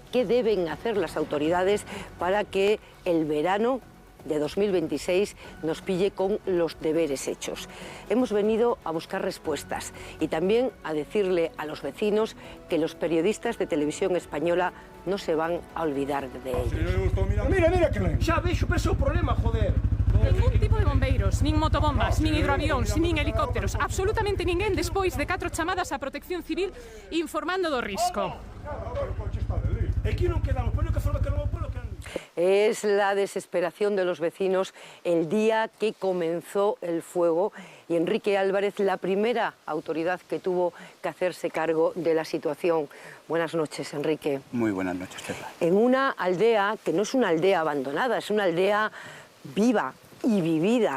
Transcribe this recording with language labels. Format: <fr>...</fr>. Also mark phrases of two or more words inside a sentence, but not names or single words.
<es>¿Qué deben hacer las autoridades para que el verano de 2026 nos pille con los deberes hechos? Hemos venido a buscar respuestas y también a decirle a los vecinos que los periodistas de Televisión Española no se van a olvidar de ellos.</es> <gl>Mira que len. Xa vexo, pero ese é o problema, joder. Ningún tipo de bombeiros, nin motobombas, nin hidroavións, nin helicópteros, absolutamente ninguén despois de 4 chamadas á Protección Civil informando do risco. Aquí non quedamos, pero que forma que non o puedo que...</gl> <es>Es la desesperación de los vecinos el día que comenzó el fuego y Enrique Álvarez, la primera autoridad que tuvo que hacerse cargo de la situación. Buenas noches, Enrique. Muy buenas noches, Pepa. En una aldea que no es una aldea abandonada, es una aldea viva y vivida.</es>